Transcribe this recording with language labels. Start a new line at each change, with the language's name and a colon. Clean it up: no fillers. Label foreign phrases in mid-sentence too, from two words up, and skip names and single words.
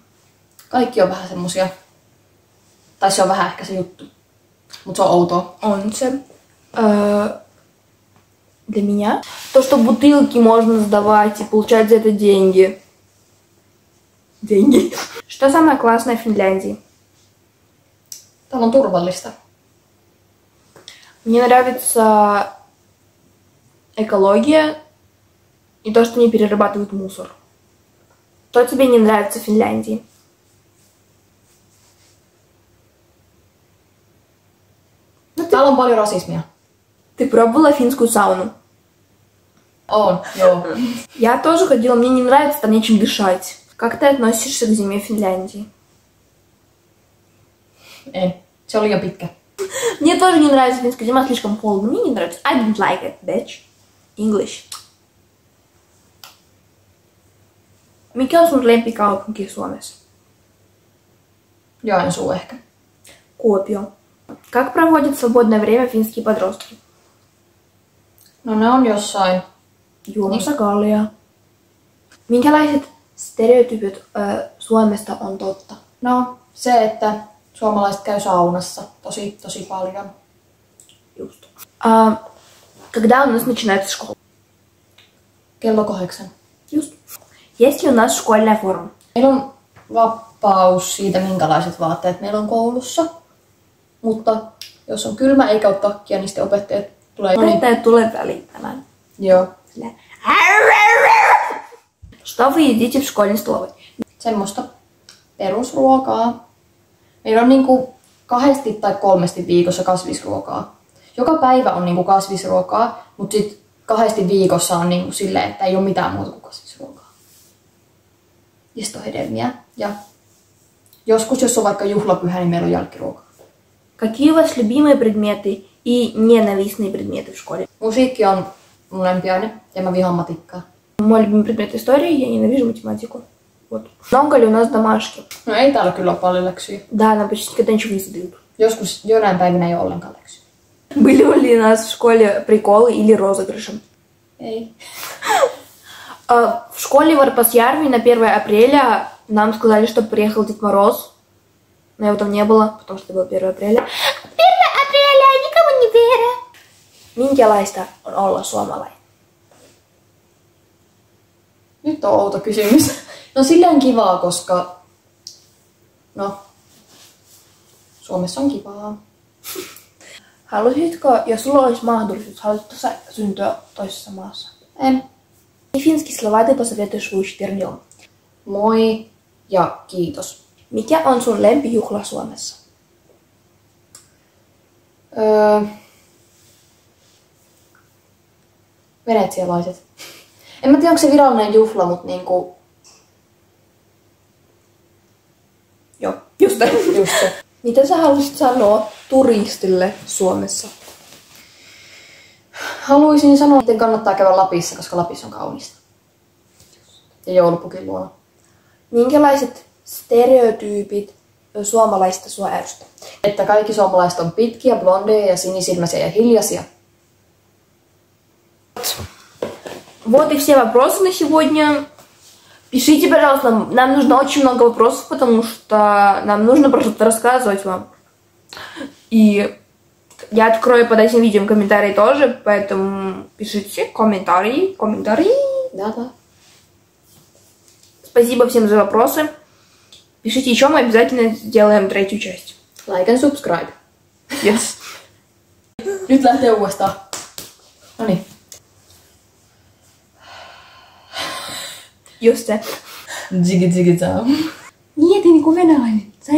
Finnish: Kaikki on vähän semmosia. Tai se on vähän ehkä se juttu. Mut se on outoa.
Russian: Он же. Для меня. То, что бутылки можно сдавать и получать за это деньги. Деньги. Что самое классное в Финляндии?
Finnish: Täällä on turvallista.
Russian: Мне нравится экология и то, что не перерабатывают мусор. Что тебе не нравится в Финляндии?
Finnish: Täällä on paljon rasismia.
Russian: Ты пробовала финскую сауну?
Finnish: On, joo.
Russian: Я тоже ходила, мне не нравится там нечем дышать. Как ты относишься к зиме в Финляндии?
Finnish: En. Se on liian pitkä.
Russian: Мне тоже не нравится финская зима, слишком холодно. Мне не нравится.
English: I don't like it, bitch. English.
Finnish: Mikä on sun lempikaupunki Suomessa? Joensuu ehkä. Kuopio. Как проводят свободное время финские подростки? No ne on jossain. Juomassa kallia. Minkälaiset stereotypit Suomesta on totta? No se, että suomalaiset käy saunassa tosi paljon. Just.
Russian: Когда у нас начинается школа?
Finnish: Kello 8. Just.
Russian: Есть ли у нас школьная форма?
Finnish: Meillä on vapaus siitä, minkälaiset vaatteet meillä on koulussa. Mutta jos on kylmä eikä ole takkia, niin sitten opettajat tulee Opettajat tulee välittämään. Joo.
Russian: Что вы едите в школьной столовой?
Finnish: Semmoista perusruokaa. Meillä on niinku 2 tai 3 viikossa kasvisruokaa. Joka päivä on niinku kasvisruokaa, mutta sit 2 viikossa on niinku silleen, että ei ole mitään muuta kuin kasvisruokaa. Ja sit on hedelmiä. Ja joskus, jos on vaikka juhlapyhä, niin meillä on jälkiruokaa.
Russian: Какие у вас любимые предметы и ненавистные предметы в школе?
Finnish: Musiikki on mun lempiaine ja mä vihaan matikkaa.
Russian: Мой любимый предмет история, я ненавижу математику. Вот. Много ли у нас домашки?
Finnish: No ei täällä kyllä ole paljon läksyjä.
Russian: Да, нам почти никогда ничего не задают.
Finnish: Joskus jonain päivinä ei ole ollenkaan läksyjä.
Russian: Были ли у нас в школе приколы или розыгрыши?
Finnish: Ei.
Russian: В школе в Арпасьярве на 1 апреля нам сказали, что приехал Дед Мороз. Но его там не было, потому что было 1 апреля. 1 апреля, никому не верю.
Finnish: Minkälaista on olla suomalainen? Nyt on outo kysymys. No silleen kivaa, koska no Suomessa on kivaa. Haluaisitko, jos sulla olisi mahdollisuus, haluaisitko sä syntyä toisessa maassa? En.
Russian: Финские слова ты посоветуешь выучить первым?
Finnish: Moi ja kiitos. Mikä on sun lempijuhla Suomessa? Venetsialaiset. En mä tiedä, onko se virallinen juhla, mutta niinku Joo, just se. Mitä sä haluaisit sanoa turistille Suomessa? Haluaisin sanoa, että kannattaa käydä Lapissa, koska Lapissa on kaunista. Ja joulupukin luona. Minkälaiset stereotyypit suomalaista sua ärsyttää? Että kaikki suomalaiset on pitkiä, blondeja ja sinisilmäisiä ja hiljaisia.
Russian: Вот и все вопросы на сегодня. Пишите, пожалуйста, нам нужно очень много вопросов, потому что нам нужно просто рассказывать вам. И я открою под этим видео комментарии тоже, поэтому пишите комментарии. Да. Спасибо всем за вопросы. Пишите еще, мы обязательно сделаем 3 часть.
English: Like and subscribe. Yes.
Finnish: Nyt lähtee uudestaan. Noniin. Just se. Jiggy zao. Mieti niinku venäläinen.